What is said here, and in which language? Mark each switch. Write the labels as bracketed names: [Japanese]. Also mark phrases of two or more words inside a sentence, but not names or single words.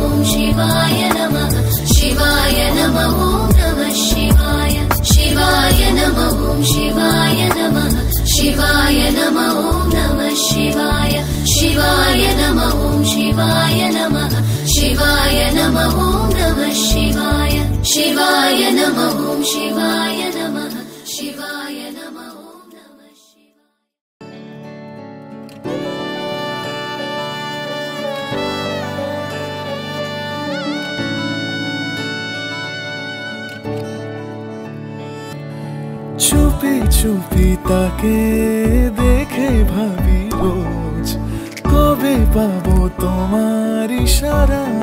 [Sanskrit] शिवाय नमः शिवाय नमः नमः शिवाय शिवाय नमः शिवाय नमः शिवाय नमः नमः शिवाय शिवाय नमः शिवाय नमः शिवाय नमः नमः शिवाय शिवाय नमः शिवाय नमः शिवाय नमः नमः शिवाय [Bangla] চুপি চুপি তাকে দেখে ভাবি রোজ কবে পাবো তোমার ইশারা